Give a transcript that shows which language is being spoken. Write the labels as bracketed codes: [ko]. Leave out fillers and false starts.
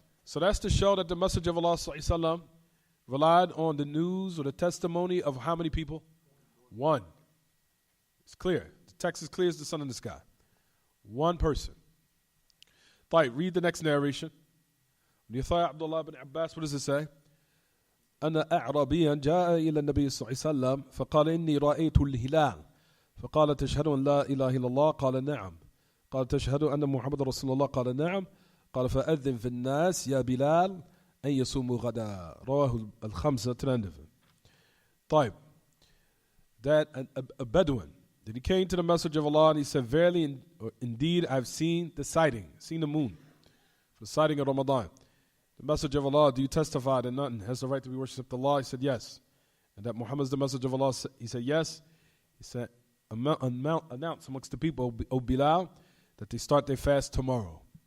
[en] So that's to show that the Messenger of Allah ﷺ relied on the news or the testimony of how many people? One. It's clear. The text is clear as the sun in the sky. One person. طيب. Read the next narration. Abdullah ibn Abbas, what does it say? [ar] أن أعرابيا جاء إلى النبي صلى الله عليه وسلم فقال إني رأيت الهلال فقال تشهد أن لا إله إلا الله قال نعم قال تشهد أن محمد رسول الله قال نعم قال فأذن في الناس يا بلال أن يصوموا غدا رواه الخمسة ترندف. طيب. [en] That a Bedouin, that he came to the Messenger of Allah and he said, verily, indeed, I've seen the sighting, seen the moon, for the sighting of Ramadan. The Messenger of Allah, do you testify that none has the right to be worshipped except Allah? He said, yes. And that Muhammad is the Messenger of Allah? He said, yes. He said, announce amongst the people, O Bilal, that they start their fast tomorrow.